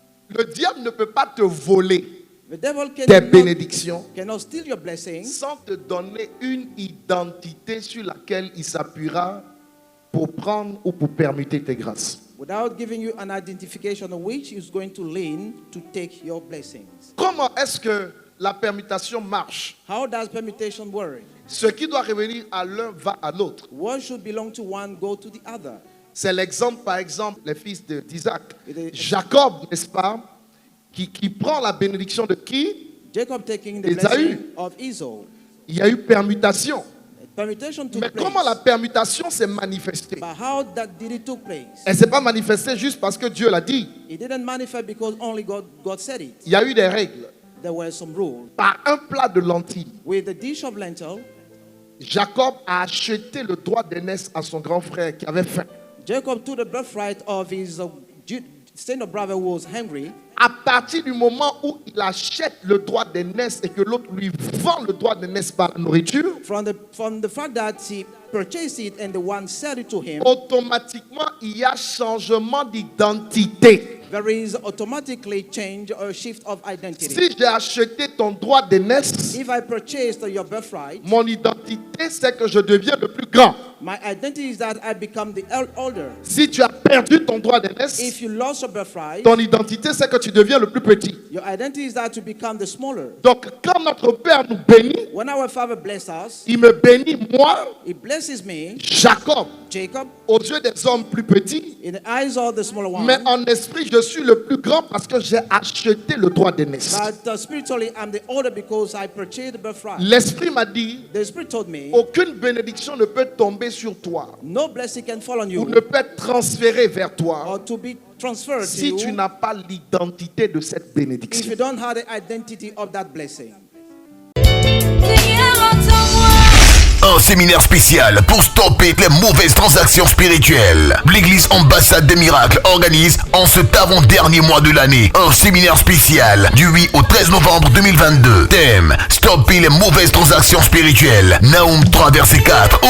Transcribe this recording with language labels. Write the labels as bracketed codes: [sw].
[fr] Le diable ne peut pas te voler tes bénédictions sans te donner une identité sur laquelle il s'appuiera pour prendre ou pour permuter tes grâces. [en] Without giving you an identification of which is going to lean to take your blessings. [fr] Comment est-ce que la permutation marche? [en] How does permutation work? [fr] Ce qui doit revenir à l'un va à l'autre. [en] What should belong to one go to the other? [fr] C'est l'exemple, par exemple, les fils d'Isaac. Jacob, n'est-ce pas, qui prend la bénédiction de qui? [en] Jacob taking the [fr] Esaü. [en] blessing of Esau. [fr] Il y a eu permutation. [en] Permutation took [fr] Mais [en] place. [fr] comment la permutation s'est manifestée? [en] But how did it took place? [fr] Elle ne s'est pas manifestée juste parce que Dieu l'a dit. [en] It didn't manifest because only God said it. [fr] Il y a eu des règles. [en] There were some rules. [fr] Par un plat de lentilles, [en] With the dish of lentil, [fr] Jacob a acheté le droit d'aînesse à son grand frère qui avait faim. [en] Jacob took the birthright of his senior brother who was hungry. [fr] À partir du moment où il achète le droit d'aînesse et que l'autre lui vend le droit d'aînesse par la nourriture, [en] From the fact that he purchased it and the one sold it to him, [fr] automatiquement il y a changement d'identité. [en] there is automatically change or shift of identity. [fr] Si j'ai acheté ton droit d'aînesse, [en] If I purchased your birthright, [fr] mon identité c'est que je deviens le plus grand. [en] my identity is that I become the older. [fr] Si tu as perdu ton droit d'aînesse, [en] If you lost your birthright, [fr] ton identité c'est que tu deviens le plus petit. [en] your identity is that to become the smaller. [fr] Donc quand notre Père nous bénit, [en] When our Father blesses us, [fr] il me bénit moi, [en] He blesses me, [fr] Jacob, [en] Jacob, [fr] aux yeux des hommes plus petits, [en] in the eyes of the smaller one. [fr] mais en esprit je suis le plus grand parce que j'ai acheté le droit d'aînesse. [en] But spiritually, I'm the older because I purchased the birthright. [fr] L'esprit m'a dit, [en] The Spirit told me, [fr] aucune bénédiction ne peut tomber sur toi [en] no blessing can fall on [fr] ou [en] you [fr] ne peut être transférée vers toi [en] or to be transferred to [fr] si tu [en] you [fr] n'as pas l'identité de cette [en] if [fr] bénédiction. [en] you don't have the identity of that blessing. [fr] Un séminaire spécial pour stopper les mauvaises transactions spirituelles. L'église Ambassade des Miracles organise en cet avant-dernier mois de l'année un séminaire spécial du 8 au 13 novembre 2022. Thème: stopper les mauvaises transactions spirituelles. Naoum 3 verset 4.